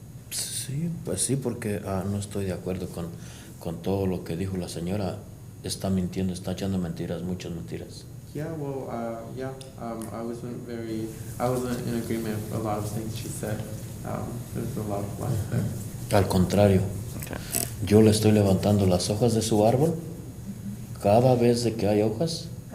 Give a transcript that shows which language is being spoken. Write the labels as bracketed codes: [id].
[es] Sí, pues sí, porque no estoy de acuerdo con todo lo que dijo la señora. Está mintiendo, está echando mentiras, muchas mentiras. [en] Yeah, well, I wasn't in agreement with a lot of things she said. There's a lot of lies there. [es] Al contrario, yo le estoy levantando las hojas de su árbol cada vez de que hay hojas.